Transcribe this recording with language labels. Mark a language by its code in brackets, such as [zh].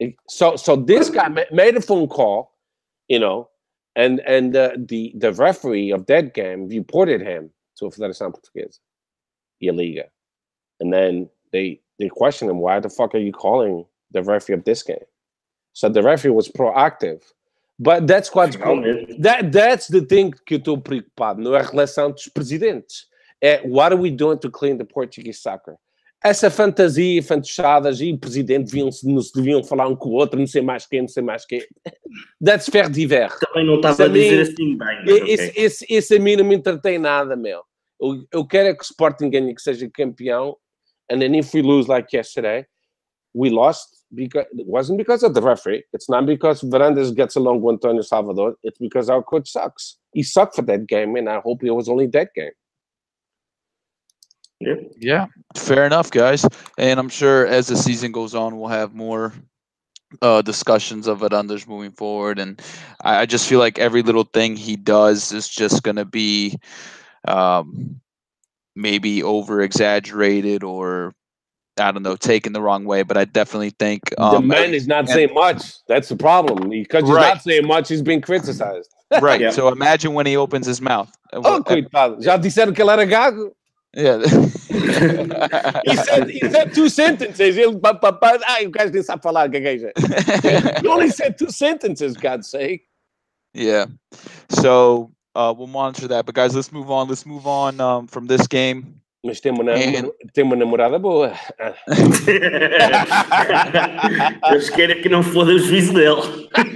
[en] So this guy made a phone call, you know, and the referee of that game reported him to a Federação Portuguesa, a Liga, and then they questioned him, why the fuck are you calling the referee of this game? So the referee was proactive. But that's what's cool. That's the thing [pt] que eu estou preocupado, não é a relação dos presidentes. [en] É what are we doing to clean the Portuguese soccer? [pt] Essa fantasia, fantochadas e o presidente deviam falar um com o outro, não sei mais quem. [en] That's fair divers. [pt] Também não estava a dizer assim bem. Esse a mim não me entretém nada, meu. Eu quero é que o Sporting ganhe, que seja campeão. [en] And then if we lose like yesterday, we lost because it wasn't because of the referee. It's not because Varandas gets along with Antonio Salvador. It's because our coach sucks. He sucked for that game, and I hope it was only that game. Yeah, fair enough, guys. And I'm sure as the season goes on, we'll have more discussions of Varandas moving forward. And I just feel like every little thing he does is just going to be maybe over-exaggerated or, I don't know, taken the wrong way. But I definitely think the man is not saying much. That's the problem. Because he's not saying much, he's being criticized. Right. Yeah. So imagine when he opens his mouth. [pt] Oh, coitado. Já disseram que ele era gago? [en] Yeah. he said two sentences. [pt] Ele, o gajo nem sabe falar, gagueja. [en] He only said two sentences, God's sake. Yeah. So we'll monitor that. But guys, let's move on. Let's move on from this game. [pt] Mas tem uma namorada boa. Eles querem que não foda o juízo dele.